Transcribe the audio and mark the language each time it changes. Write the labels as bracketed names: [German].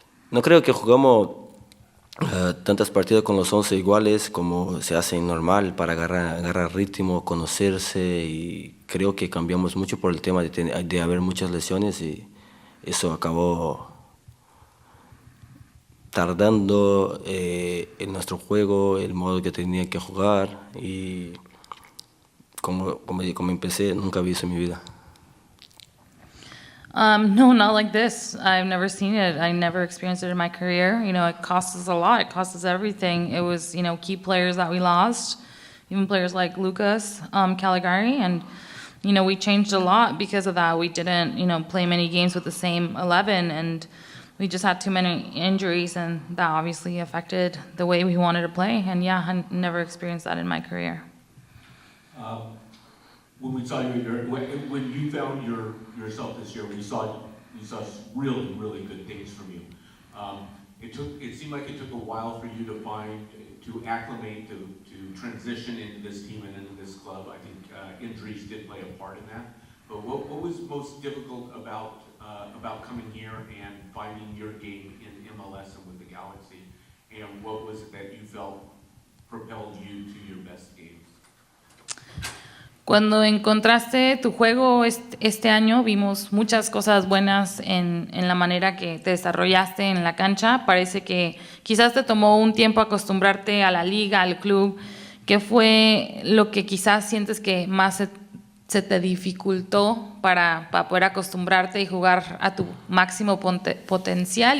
[Spanish] No creo que jugamos tantas partidas con los 11 iguales como se hace normal para agarrar ritmo, conocerse, y creo que cambiamos mucho por el tema de haber muchas lesiones y eso acabó tardando en nuestro juego, el modo que tenía que jugar, y como empecé, nunca vi eso en mi vida. [English] No, not like this. I've never seen it. I never experienced it in my career. It costs us a lot. It costs us everything. It was, key players that we lost, even players like Lucas Caligari, and, we changed a lot because of that. We didn't, play many games with the same 11, and we just had too many injuries, and that obviously affected the way we wanted to play. And yeah, I never experienced that in my career. When we saw you, when you found yourself this year, we saw really, really good things from you. It seemed like it took a while for you to acclimate, to transition into this team and into this club. I think injuries did play a part in that. But what was most difficult about coming here and finding your game in MLS and with the Galaxy? And what was it that you felt propelled you to your best games? [Spanish] Cuando encontraste tu juego este año, vimos muchas cosas buenas en la manera que te desarrollaste en la cancha. Parece que quizás te tomó un tiempo acostumbrarte a la liga, al club. ¿Qué fue lo que quizás sientes que más se te dificultó para poder acostumbrarte y jugar a tu máximo potencial?